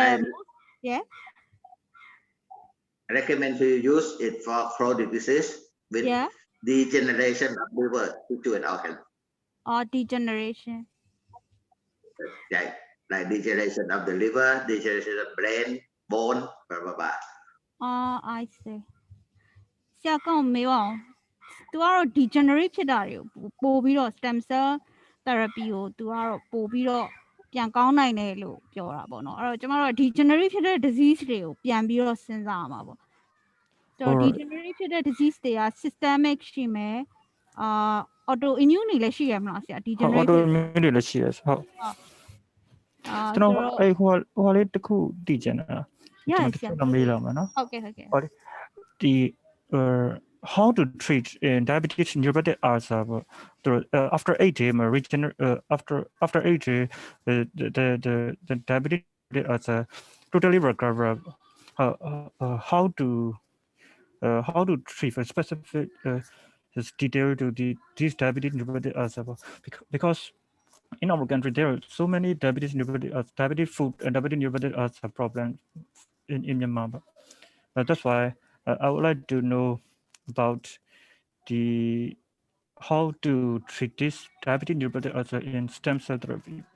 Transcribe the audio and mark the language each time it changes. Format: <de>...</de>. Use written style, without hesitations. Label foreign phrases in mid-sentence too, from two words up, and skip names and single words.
<en>I recommend to use it for chronic disease with degeneration of liver, tissue, and organ. Or degeneration. Yeah, like degeneration of the liver, degeneration of brain, bone, blah blah blah. I see.</en> <my>ဆရာကောင်းမေးပါဦးသူကတော့ degenerate ဖြစ်တာတွေကိုပို့ပြီးတော့</my> <en>stem cell therapy</en> <my>ကိုသူကတော့ပို့ပြီးတော့ပြန်ကောင်းနိုင်တယ်လို့ပြောတာပေါ့နော်အဲ့တော့ကျမတို့ degenerate ဖြစ်တဲ့ disease တွေကိုပြန်ပြီးတော့စဉ်းစားရမှာပေါ့ဆိုတော့ degenerate ဖြစ်တဲ့ disease တွေက systemic ရှိမယ်autoimmune တွေလည်းရှိရမလားဆရာ degenerate autoimmune တွေလည်းရှိရဟုတ်ကျွန်တော်အဲ့ဟိုလေးတစ်ခုတည်ချင်တာကျွန်တော်မေးလာမယ်နော် ဟုတ်ကဲ့</my> <en>ဒီ how to treat diabetes neuropathic ulcer after 8 days after 8 days the diabetic ulcer totally recover how to treat a specific detail to these diabetic neuropathic ulcer because in our country there are so many diabetic food and diabetic neuropathic ulcer problems in Myanmar that's why I would like to know about how to treat this diabetic neuropathic ulcer in stem cell therapy.</en>